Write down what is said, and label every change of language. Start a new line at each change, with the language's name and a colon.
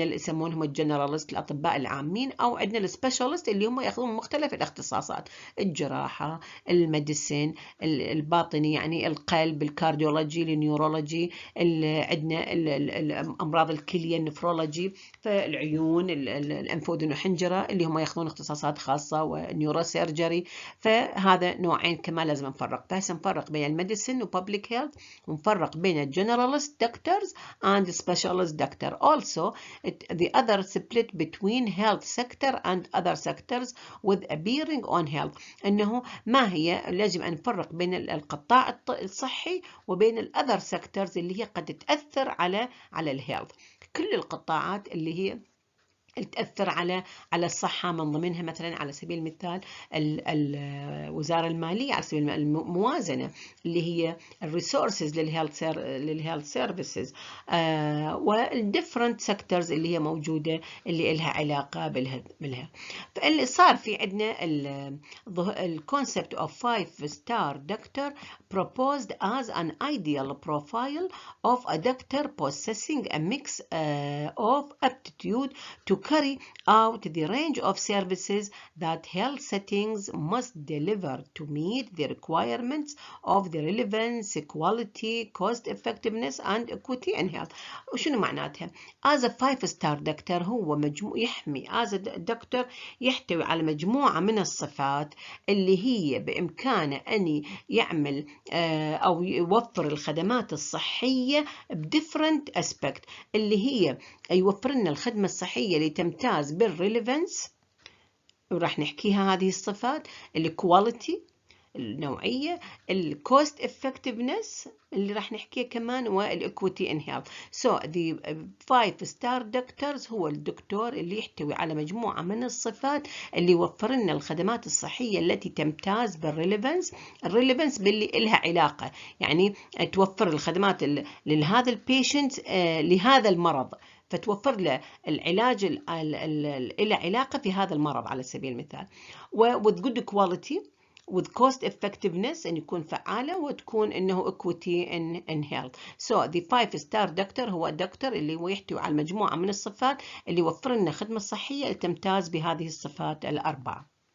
Arabic: يسمونهم الجنراليست الأطباء العامين، أو عندنا السبيشاليست اللي هم يأخذون مختلف الاختصاصات، الجراحة، الميديسين، الباطني يعني القلب، الكارديولوجي، النيورولوجي، عندنا أمراض الكلية، النفرولوجي، فالعيون، الأنف وأذن وحنجرة اللي هم يأخذون اختصاصات خاصة، والنيوروسيرجري. فهذا نوعين كمان لازم نفرق. فهسه نفرق بين الميديسين وبابليك هيلث، ونفرق بين الجنراليست
English: doctors and specialist doctor. Also, the other split between health sector and other sectors with a bearing on health.
Arabic: إنه ما هي لازم أن نفرق بين القطاع الصحي وبين الأذر sectors اللي هي قد تأثر على الهيلث. كل القطاعات اللي هي تأثر على الصحة، من ضمنها مثلا على سبيل المثال الوزارة المالية، على سبيل الموازنة اللي هي الريسورسز للهيلث سيرفيسز، والديفرنت سيكتورز اللي هي موجودة اللي لها علاقة بالها. فاللي صار في عندنا الكونسبت
English: of 5-star doctor proposed as an ideal profile of a doctor possessing a mix of aptitude to carry out the range of services that health settings must deliver to meet the requirements of the relevance, quality, cost effectiveness and equity in health.
Arabic: وشنو معناتها؟
English: as a 5-star doctor
Arabic: هو يحمي
English: as a doctor
Arabic: يحتوي على مجموعة من الصفات اللي هي بإمكانه أن يعمل أو يوفر الخدمات الصحية بديفرنت أسبكت، اللي هي يوفر لنا الخدمة الصحية اللي تمتاز بالريليفنس، وراح نحكيها هذه الصفات، الكواليتي النوعية، الكوست افكتفنس اللي راح نحكيه كمان، والاكويتي ان هيلث.
English: So the 5-star doctors
Arabic: هو الدكتور اللي يحتوي على مجموعة من الصفات اللي يوفر لنا الخدمات الصحية التي تمتاز بالريليفنس. الريليفنس باللي لها علاقة، يعني توفر الخدمات لهذا البيشنت لهذا المرض، فتوفر له العلاج له علاقة في هذا المرض على سبيل المثال.
English: with good quality with cost effectiveness
Arabic: أن يكون فعالة، وتكون إنه
English: equity in health. So the 5-star doctor
Arabic: هو الدكتور اللي هو يحتوي على مجموعة من الصفات اللي يوفر لنا خدمة صحية اللي تمتاز بهذه الصفات الأربعة.